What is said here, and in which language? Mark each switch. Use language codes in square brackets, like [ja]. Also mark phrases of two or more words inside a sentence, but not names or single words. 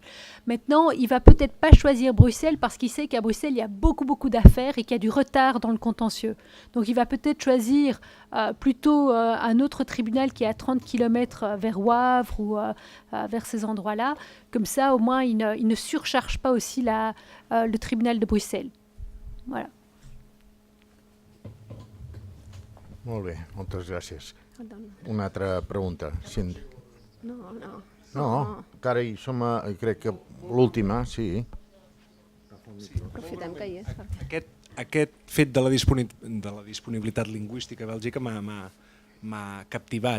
[fr] Maintenant, il va peut-être pas choisir Bruxelles parce qu'il sait qu'à Bruxelles, il y a beaucoup d'affaires et qu'il y a du retard dans le contentieux. Donc, il va peut-être choisir plutôt un autre tribunal qui est à 30 km vers Wavre ou vers ces endroits-là. Comme ça, au moins, il ne surcharge pas aussi le tribunal de Bruxelles. Voilà. [ca] Molt bé, moltes gràcies. Una altra pregunta. No, encara hi som, crec que l'última, sí. Aprofitem que hi és. Aquest fet de la disponibilitat lingüística a Bèlgica m'ha captivat.